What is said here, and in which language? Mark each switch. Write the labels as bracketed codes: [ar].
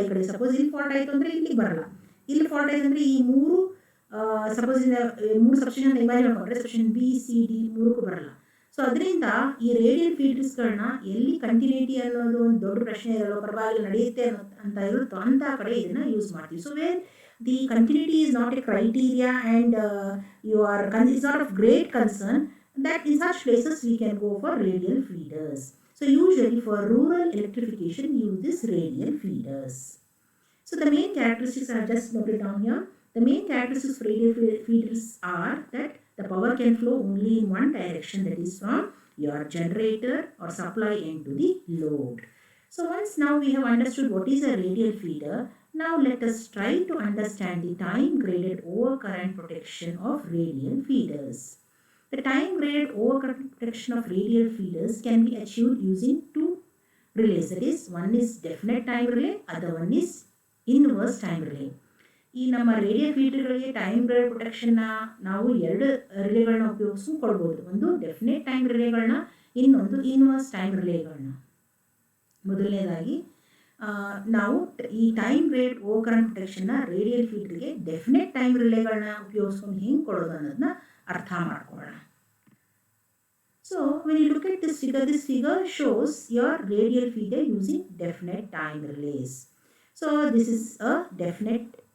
[kn] ಈ ಕಡೆ ಸಪೋಸ್ ಇಲ್ಲಿ ಫಾಲ್ಟ್ ಆಯಿತು ಅಂದರೆ ಇಲ್ಲಿಗೆ ಬರಲ್ಲ, ಇಲ್ಲಿ ಫಾಲ್ಟ್ ಆಯಿತು ಅಂದರೆ ಈ ಮೂರು ಸಪೋಸ್ ಮೂರು ಸಬ್ಸ್ಟೇಷನ್ ಇಮ್ಯಾಜಿನ್ ಮಾಡಿಕೊಂಡ್ರೆ ಸಬ್ಸ್ಟೇಷನ್ ಬಿ ಸಿ ಡಿ ಮೂರಕ್ಕೂ ಬರಲ್ಲ. ಸೊ ಅದರಿಂದ ಈ ರೇಡಿಯಲ್ ಫೀಡರ್ಸ್ಗಳನ್ನ ಎಲ್ಲಿ ಕಂಟಿನ್ಯೂಟಿ ಅನ್ನೋದು ಒಂದು ದೊಡ್ಡ ಪ್ರಶ್ನೆ ಇರಲ್ಲ, ಪರವಾಗಿಲ್ಲ ನಡೆಯುತ್ತೆ ಅಂತ ಇರುತ್ತೋ ಅಂಥ ಕಡೆ ಇದನ್ನು ಯೂಸ್ ಮಾಡ್ತೀವಿ. [en] So where the continuity is not a criteria and is not of great concern, that in such places we can go for radial feeders. So usually for rural electrification use this radial feeders. So the main characteristics are just noted down here. The main characteristics of radial feeders are that the power can flow only in one direction, that is from your generator or supply end to the load. So once now we have understood what is a radial feeder, now let us try to understand the time graded overcurrent protection of radial feeders. The time graded overcurrent protection of radial feeders can be achieved using two relays, that is one is definite time relay, other one is inverse time relay. [kn] ಈ ನಮ್ಮ radial ಫೀಡರ್ಗಳಿಗೆ time grade ಪ್ರೊಟೆಕ್ಷನ್ನ ನಾವು ಎರಡು ರಿಲೇಗಳನ್ನ ಉಪಯೋಗಿಸ್ಕೊಳ್ಬೋದು. ಒಂದು definite time ರಿಲೇಗಳನ್ನ, ಇನ್ನೊಂದು inverse time ರಿಲೇಗಳನ್ನ. ಮೊದಲನೇದಾಗಿ ನಾವು ಈ time grade ಓವರ್ಕರೆಂಟ್ ಪ್ರೊಟೆಕ್ಷನ್ನ radial ಫೀಡರ್ಗೆ definite time ರಿಲೇಗಳನ್ನ ಉಪಯೋಗಿಸ್ಕೊಂಡು ಹೆಂಗೆ ಕೊಡೋದು ಅನ್ನೋದನ್ನ ಅರ್ಥ ಮಾಡ್ಕೊಳ್ಳೋಣ. [en] So when you look at this figure shows your radial feeder using definite time relays. So this is a definite